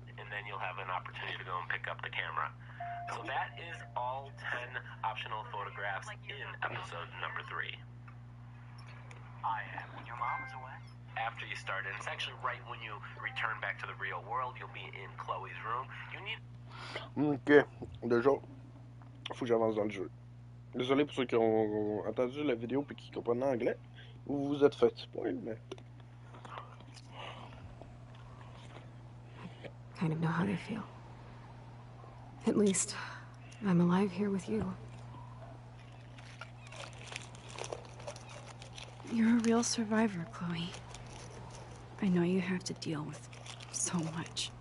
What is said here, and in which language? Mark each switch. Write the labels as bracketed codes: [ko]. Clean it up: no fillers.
[en] Then you'll have an opportunity to go and pick up the camera. So that is all 10 optional photographs in episode number 3. I am when your mom was away. After you start, and it's actually right when you return back to the real world, you'll be in Chloe's room. You need... [fr] Ok, déjà, faut que j'avance dans le jeu. Désolé pour ceux qui ont entendu la vidéo et qui comprennent l'anglais. Vous vous êtes fait spoil, mais... [en] Kind of know how they feel. At least, I'm alive here with you. You're a real survivor, Chloe. I know you have to deal with so much.